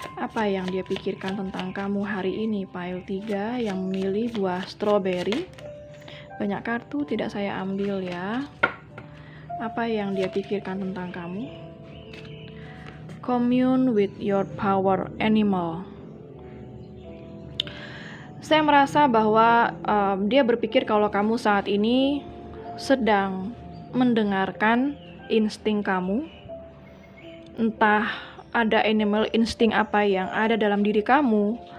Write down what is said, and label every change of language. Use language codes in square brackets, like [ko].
[id] Apa yang dia pikirkan tentang kamu hari ini, pile 3 yang memilih buah strawberry? Banyak kartu tidak saya ambil ya. Apa yang dia pikirkan tentang kamu? [en] Commune with your power animal. [id] Saya merasa bahwa dia berpikir kalau kamu saat ini sedang mendengarkan insting kamu. Entah ada animal insting apa yang ada dalam diri kamu.